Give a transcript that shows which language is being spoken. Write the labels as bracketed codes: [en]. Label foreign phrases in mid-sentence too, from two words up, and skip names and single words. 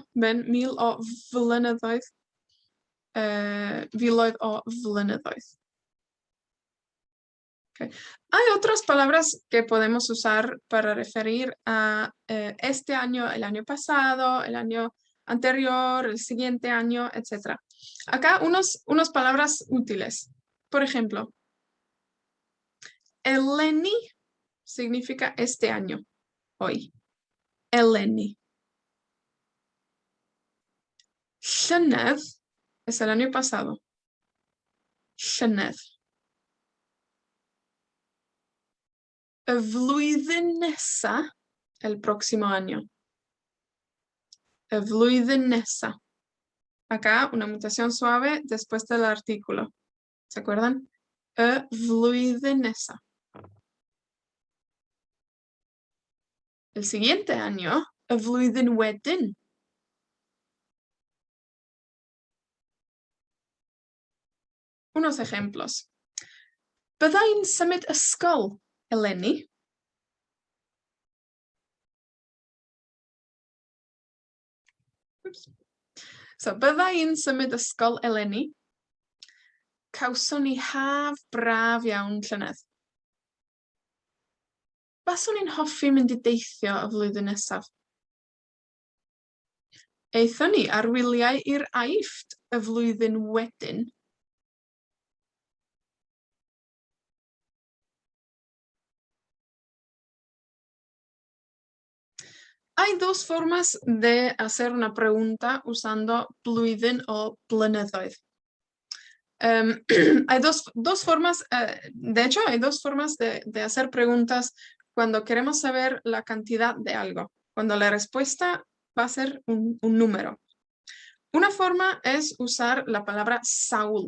[cy] Ven, 1000 o flynyddoedd. Filoedd o flynyddoedd. [es] Okay. Hay otras palabras que podemos usar para referir a este año, el año pasado, el año anterior, el siguiente año, etc. Acá unas palabras útiles. Por ejemplo, eleni significa este año, hoy. [cy] Eleni. [es] Llynedd es el año pasado. [cy] Llynedd. Y flwyddyn nesa, [es] el próximo año. [cy] Y flwyddyn nesa. [es] Acá una mutación suave después del artículo. ¿Se acuerdan? [cy] Y flwyddyn nesa. [es] El siguiente año, [cy] y flwyddyn wedyn. [es] Unos ejemplos. [cy] Byddai'n symud ysgol eleni? So, byddai'n symud ysgol eleni? Cawson ni haf braf iawn llynedd. Baswn ni'n hoffi mynd i deithio y flwyddyn nesaf. Eithon ni ar wyliau i'r Aifft y flwyddyn wedyn. [es] Hay dos formas de hacer una pregunta usando blwyddyn o blynyddoedd. Hay dos formas, de hecho, hay dos formas de hacer preguntas cuando queremos saber la cantidad de algo, cuando la respuesta va a ser un número. Una forma es usar la palabra sawl.